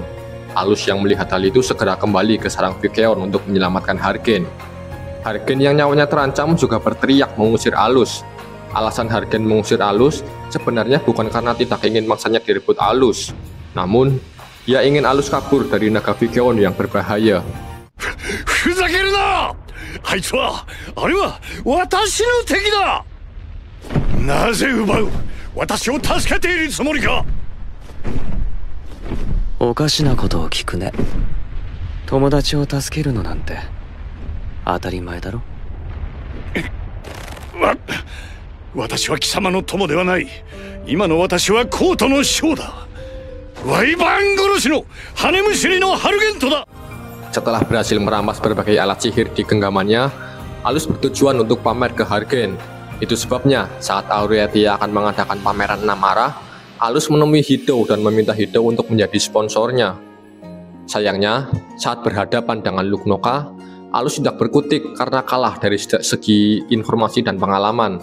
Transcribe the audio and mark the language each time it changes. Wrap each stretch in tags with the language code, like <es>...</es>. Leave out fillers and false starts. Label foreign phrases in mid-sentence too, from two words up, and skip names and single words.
<id>Alus yang melihat hal itu segera kembali ke sarang Vikeon untuk menyelamatkan Hargen. Hargen yang nyawanya terancam juga berteriak mengusir Alus. Alasan Hargen mengusir Alus sebenarnya bukan karena tidak ingin mangsanya direbut Alus. Namun, ia ingin Alus kabur dari naga Vikeon yang berbahaya.</id> <ja>あいつはあれは私の敵だ。なぜ奪う？私を助けているつもりか。おかしなことを聞くね。友達を助けるのなんて当たり前だろ。私は貴様の友ではない。今の私はコートの将だ。ワイバーン殺しの羽むしりのハルゲントだ。</ja> <id>Setelah berhasil merampas berbagai alat sihir di genggamannya, Alus bertujuan untuk pamer ke Hargen. Itu sebabnya saat Aureatia akan mengadakan pameran 6 arah, Alus menemui Hidou dan meminta Hidou untuk menjadi sponsornya. Sayangnya, saat berhadapan dengan Lugnoka, Alus tidak berkutik karena kalah dari segi informasi dan pengalaman.</id>